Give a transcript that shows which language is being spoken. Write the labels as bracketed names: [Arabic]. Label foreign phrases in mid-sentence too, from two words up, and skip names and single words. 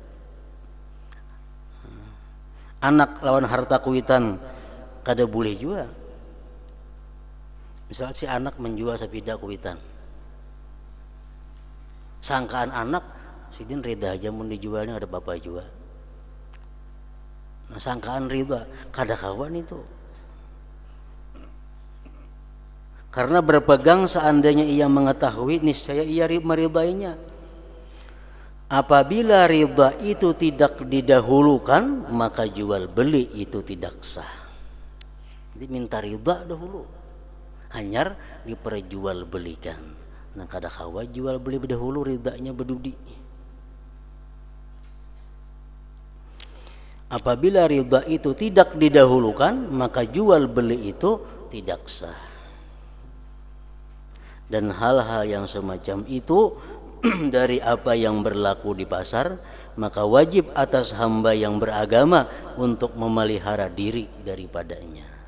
[Banjar] Anak lawan harta kuitan kada boleh juga. Misal si anak menjual sepeda kuitan, sangkaan anak sidin ridha aja mau dijualnya, ada apa-apa juga. Nah sangkaan ridha kada kawan itu, karena berpegang seandainya ia mengetahui niscaya ia meridainya. [Indonesian] Apabila ridha itu tidak didahulukan, maka jual beli itu tidak sah. [Banjar] Jadi minta ridha dahulu. hanyar diperjualbelikan. Nah kada kawa jual beli berdahulu ridanya bedudi. [Indonesian] Apabila ridha itu tidak didahulukan, maka jual beli itu tidak sah. Dan hal-hal yang semacam itu dari apa yang berlaku di pasar, maka wajib atas hamba yang beragama untuk memelihara diri daripadanya.